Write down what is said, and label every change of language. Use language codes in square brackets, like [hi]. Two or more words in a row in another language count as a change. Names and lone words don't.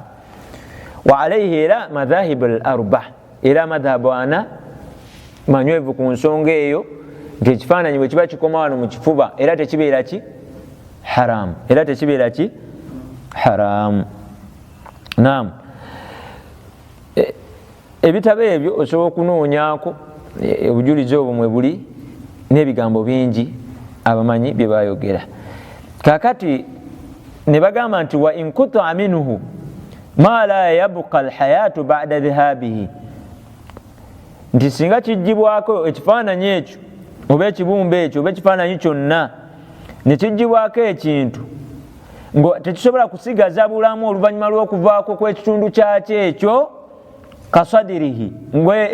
[ar] وعليه [lg] era [ar] المذاهب الأربعة, [lg] era madhabu ana manywevu ku nsonga eyo nti ekifaananyi bwe kiba kikoma wano mu kifuba era tekibeera ki haramu, era tekibeera ki haramu. Naam, ebitabo ebyo osobola okunoonyaako obujulizi obwo mwe buli n'ebigambo bingi abamanyi bye bayogera. Kakati ne bagamba nti [ar] وإن قطع منه ما لا تبقى الحياة بعد ذهابه, [lg] nti singa kijjibwako ekifaananyi ekyo oba ekibumbe ekyo oba ekifaananyi kyonna ne kijjibwako ekintu nga tekisobola kusigaza bulamu oluvannyuma lw'okuvaako kw'ekitundu kyakyo ekyo, kasadirihi, ngwe